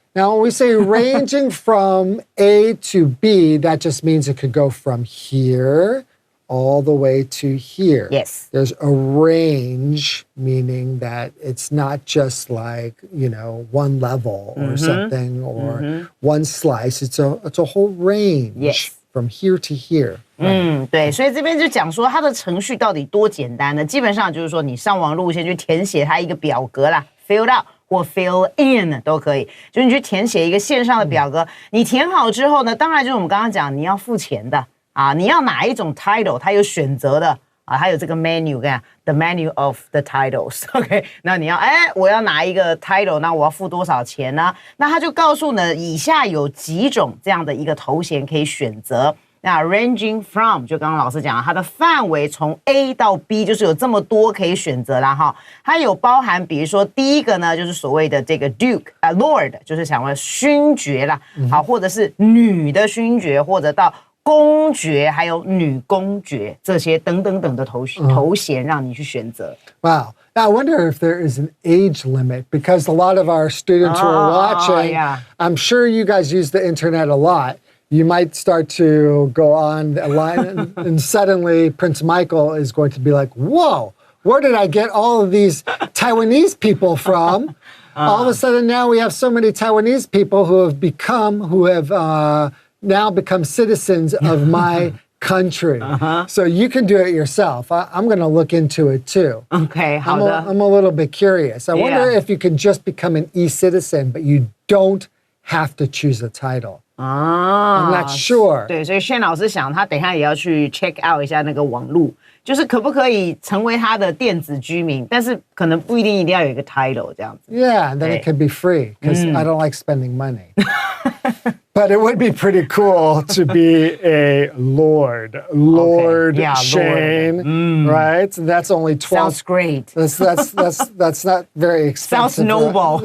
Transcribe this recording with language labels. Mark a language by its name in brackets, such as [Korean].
[English] Now, when we say ranging from A to B, that just means it could go from here all the way to here. Yes. There's a range, meaning that it's not just like, one level or something or one slice. It's a whole range from here to here. [Chinese] 对，所以这边就讲说它的程序到底多简单呢？基本上就是说，你上网路线去填写它一个表格啦 ， fill out 或 fill in 都可以，就是你去填写一个线上的表格，你填好之后呢，当然就是我们刚刚讲你要付钱的啊，你要哪一种 title， 它有选择的啊，它有这个 menu， 看 the menu of the titles， OK， 那你要我要拿一个 title， 那我要付多少钱呢？那它就告诉呢，以下有几种这样的一个头衔可以选择。那 ranging from 就刚刚老师讲，它的范围从 A 到 B 就是有这么多可以选择啦哈。它有包含，比如说第一个呢，就是所谓的这个 Duke Lord， 就是想问勋爵啦，好，或者是女的勋爵，或者到公爵，还有女公爵这些等等等的头衔让你去选择。 [English] Wow. Now, I wonder if there is an age limit because a lot of our students who are watching, I'm sure you guys use the internet a lot. You might start to go on a line and suddenly Prince Michael is going to be like, whoa, where did I get all of these Taiwanese people from? All of a sudden now we have so many Taiwanese people who have now become citizens of my country. So you can do it yourself. I'm going to look into it too. [Chinese] OK， 好的。 [English] I'm a little bit curious. I wonder if you can just become an e-citizen, but you don't have to choose a title. I'm not sure. [Chinese] 对，所以Shane老师想，他等一下也要去 check out 一下那个网路，就是可不可以成为他的电子居民，但是可能不一定要有一个 title 这样子。 [English] Yeah, and then it could be free because I don't like spending money. But it would be pretty cool to be a Lord Yeah, Shane, right? And that's only 12. Sounds great. That's not very expensive. Sounds noble.